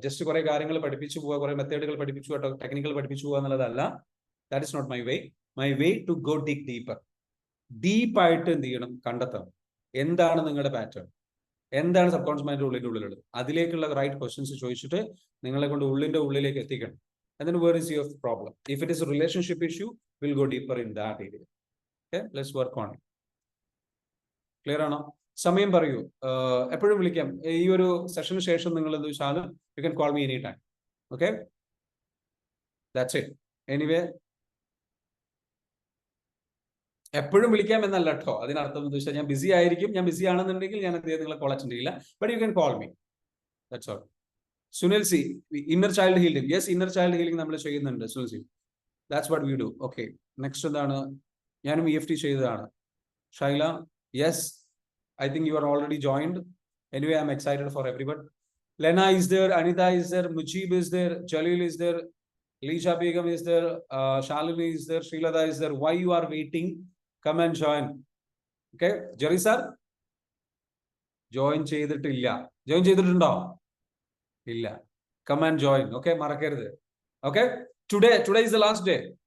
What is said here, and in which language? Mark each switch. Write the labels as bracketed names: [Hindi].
[Malayalam] Just കുറെ കാര്യങ്ങൾ പഠിപ്പിച്ചു പോവുക, കുറെ മെത്തേഡുകൾ പഠിപ്പിച്ചു പോവുക, ടെക്നിക്കൽ പഠിപ്പിച്ചു പോവുക എന്നുള്ളതല്ല. [English] That is not my way. My way to go dig deeper. [Malayalam] ഡീപ്പായിട്ട് എന്ത് ചെയ്യണം, കണ്ടെത്തണം. എന്താണ് നിങ്ങളുടെ പാറ്റേൺ, എന്താണ് സബ് കോൺഷ്യസ് മൈൻഡിന്റെ ഉള്ളിലുള്ളത്, അതിലേക്കുള്ള റൈറ്റ് ക്വസ്റ്റ്യൻസ് ചോദിച്ചിട്ട് നിങ്ങളെ കൊണ്ട് ഉള്ളിലേക്ക് എത്തിക്കണം. [English] And then where is your problem? If it is a relationship issue, we'll go deeper in that area. Okay, let's work on it. Clear ആണോ? [Malayalam] സമയം പറയൂ, എപ്പോഴും വിളിക്കാം. ഈ ഒരു സെഷന് ശേഷം നിങ്ങൾ എന്ത് വെച്ചാലും [English] You can call me any time. Okay, that's it. [Malayalam] Anyway, എപ്പോഴും വിളിക്കാം എന്നല്ല കേട്ടോ, അതിനർത്ഥം എന്ന് വെച്ചാൽ ഞാൻ ബിസി ആയിരിക്കും. ഞാൻ ബിസി ആണെന്നുണ്ടെങ്കിൽ ഞാൻ എന്ത് നിങ്ങളെ കോൾ അറ്റൻഡ് ചെയ്യില്ല. [English] But you can call me, that's all. Sunil C, inner child healing. Yes, inner child healing [Malayalam] നമ്മൾ ചെയ്യുന്നുണ്ട് [English] Sunil C. That's what we do. [Malayalam] Okay, next എന്താണ്? ഞാനും EFT ചെയ്തതാണ്. [English] Shaila, yes, I think you are already joined. Anyway, I'm excited for everyone. Lena is there, Anita is there, Mujib is there, Jalil is there, Lisha Begum is there, Shalini is there, Srilada is there. Why you are waiting? Come and join. Okay, Jerry sir? [Malayalam] Join ചെയ്തിട്ടില്ല. Join ചെയ്തിട്ടുണ്ടോ? ഇല്ല. [English] Come and join. [Malayalam] Okay, മറക്കരുത്. [English] Okay, today is the last day.